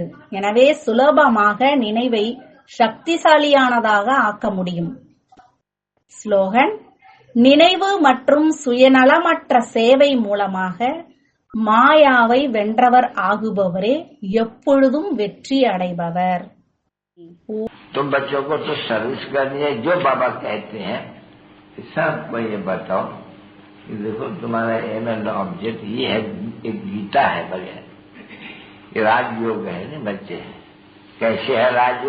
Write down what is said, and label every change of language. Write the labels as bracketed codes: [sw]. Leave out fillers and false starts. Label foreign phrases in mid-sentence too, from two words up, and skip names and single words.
[ta] எனவே சுலபமாக நினைவை சக்திசாலியானதாக ஆக்க முடியும். ஸ்லோகன். நினைவு மற்றும் சுயநலமற்ற சேவை மூலமாக மாயாவை வென்றவர் ஆகுபவரே எப்பொழுதும் வெற்றி அடைபவர். [hi] तुम बच्चों को तो सर्विस करनी है, जो बाबा कहते हैं सबको ये बताओ कि देखो तुम्हारा [en] aim and object [hi] ये है, एक गीता है बढ़िया, ये राजयोग है ना बच्चे। कैसे है राजयोग?